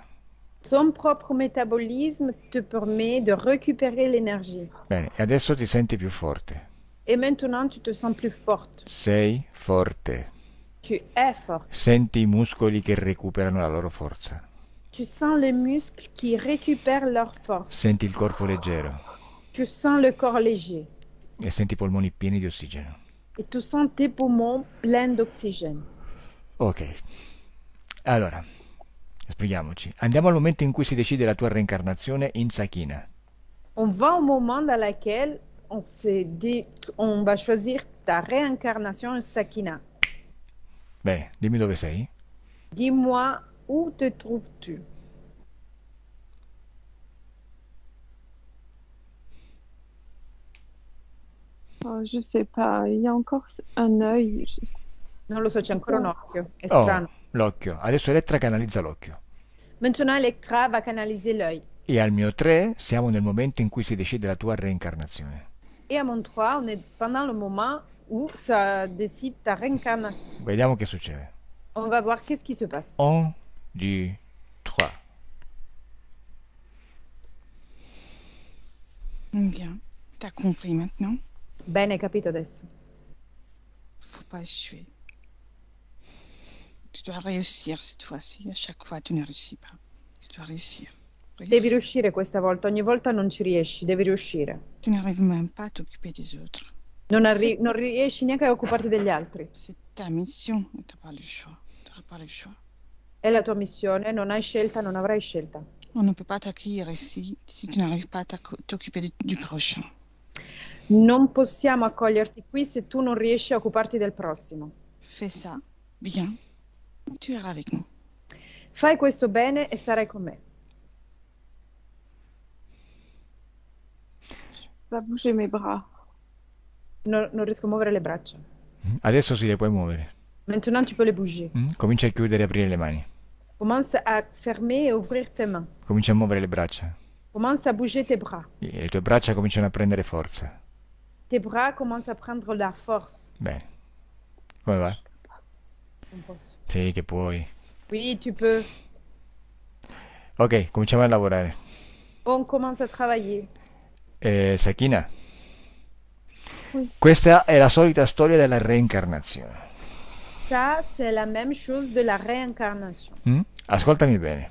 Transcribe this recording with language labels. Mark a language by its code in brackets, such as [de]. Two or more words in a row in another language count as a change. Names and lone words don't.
[fr] Ton propre métabolisme te permet de récupérer l'énergie. [it] Bene, e adesso ti senti più forte. [fr] Et maintenant, tu te sens plus forte. [it] Sei forte. [fr] Tu es forte. [it] Senti i muscoli che recuperano la loro forza. [fr] Tu sens les muscles qui récupèrent leur force. [it] Senti il corpo leggero [fr] Tu sens le corps léger. [it] e senti i polmoni pieni di ossigeno. [fr] Et tu sens tes poumons pleins d'oxygène. [it] Ok. Allora, spieghiamoci. Andiamo al momento in cui si decide la tua reincarnazione in Sakina. [fr] On va au moment dans lequel on s'est dit, on va choisir ta réincarnation en Sakina. [it] Bene, dimmi dove sei. [fr] Dis-moi, où te trouves-tu? Oh, je sais pas. Il y a encore un œil. [it] Non lo so, c'è ancora un occhio. È Oh, strano. l'occhio. Adesso Elettra canalizza l'occhio. [fr] Maintenant, Electra va canaliser l'œil. [it] E al mio 3 siamo nel momento in cui si decide la tua reincarnazione. [fr] Et à mon 3, on est pendant le moment où ça décide ta réincarnation. [it] Vediamo che succede. [fr] On va voir qu'est-ce qui se passe. 1, 2, 3. Bien. T'as compris maintenant? [it] Bene, hai capito adesso. [fr] Faut pas échouer. Tu dois réussir cette fois-ci. À chaque fois, tu ne réussis pas. Tu dois réussir. [it] Devi riuscire questa volta. Ogni volta non ci riesci, devi riuscire. [fr] Tu n'arrives même pas à t'occuper des autres. [it] Non riesci neanche a occuparti degli altri. [fr] C'est ta mission. Tu n'as pas le choix. Tu n'auras pas le choix. [it] È la tua missione, non hai scelta, non avrai scelta. [fr] On ne peut pas t'accueillir ici si tu n'arrives pas à t'occuper du prochain. [it] Non possiamo accoglierti qui se tu non riesci a occuparti del prossimo. [fr] Fais ça bien. Tu iras avec nous. [it] Fai questo bene e sarai con me. [fr] Va bouger mes bras. [it] Non riesco a muovere le braccia. Adesso si le puoi muovere. [fr] Maintenant, tu peux les bouger. [it] Comincia a chiudere e aprire le mani. [fr] Commence à fermer et ouvrir tes mains. [it] Comincia a muovere le braccia. [fr] Commence à bouger tes bras. [it] E le tue braccia cominciano a prendere forza. [fr] Tes bras commencent à prendre la force. [it] Bene. Come va? Non posso. Sì, che puoi. [fr] Oui, tu peux. [it] Ok, cominciamo a lavorare. [fr] On commence à travailler. [it] Sakina, [fr] Oui. [it] questa è la solita storia della reincarnazione. [fr] Ça, c'est la même chose de la réincarnation. [it] Ascoltami bene.